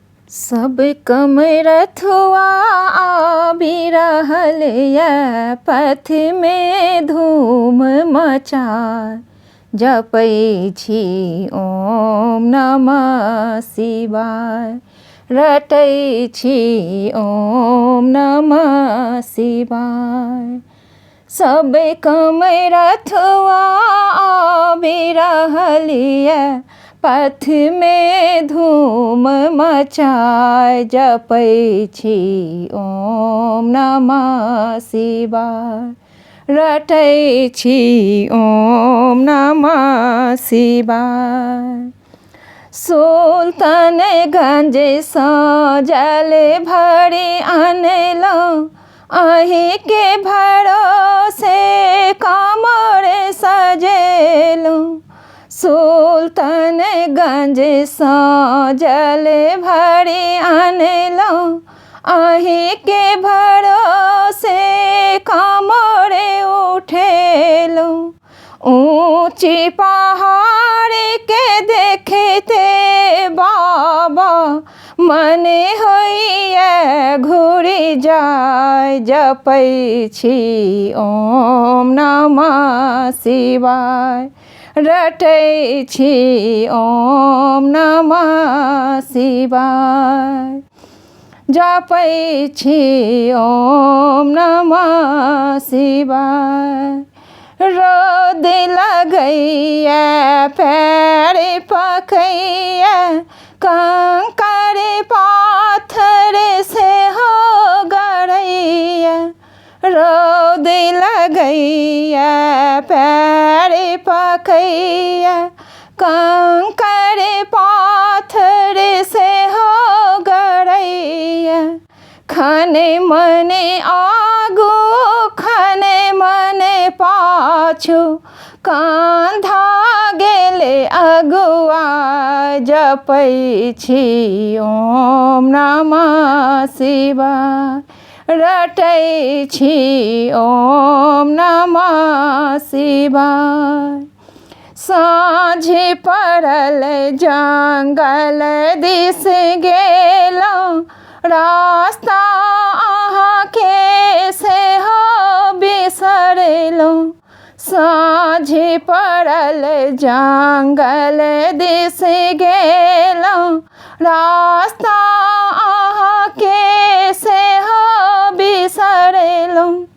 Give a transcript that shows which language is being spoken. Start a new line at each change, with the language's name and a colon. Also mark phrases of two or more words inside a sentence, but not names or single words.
Maithili: सब कमरथुआ आबि रहल ये पथ में धूम मचा जपै छी
Sanskrit: ओम नमः शिवाय
Maithili: रटै छी
Sanskrit: ओम नमः शिवाय।
Maithili: सब कमरथुआ आबि रहल ये पथ में धूम मचाय जपै छी
Sanskrit: ओम नमः शिवाय
Maithili: रटै छी
Sanskrit: ओम नमः शिवाय।
Maithili: सुल्तानगंज सँ जल भरि अनलहुँ अहीं के भरोसे काँवर सजेलहुँ। सुल्तानगंज सँ जल भरि अनलहुँ अहीं के भरोसे काँवर उठेलहुँ। ऊँची पहाड़ के देखते बाबा मन होइए घुरि जाय जपै छी
Sanskrit: ओम नमः शिवाय
Maithili: रटै छी
Sanskrit: ओम नमः शिवाय
Maithili: जपै छी
Sanskrit: ओम नमः शिवाय।
Maithili: रोद लगैया पैर पकैया कंकर पाथर से हो गड़ैया। रोद लगैया पैर पकैया कंकर पाथर से हो गड़ैया। खने मने आगू खने मने पाछू कांधा गेले अगुआ जपै छी
Sanskrit: ओम नमः शिवाय
Maithili: रटै छी
Sanskrit: ओम नमः शिवाय।
Maithili: साँझ पड़ल जंगल दिस गेलहुँ रास्ता अहाँके से हो बिसरलहुँ। साँझ पड़ल जंगल दिस गेलहुँ रास्ता अहाँके से हो बिसरलहुँ।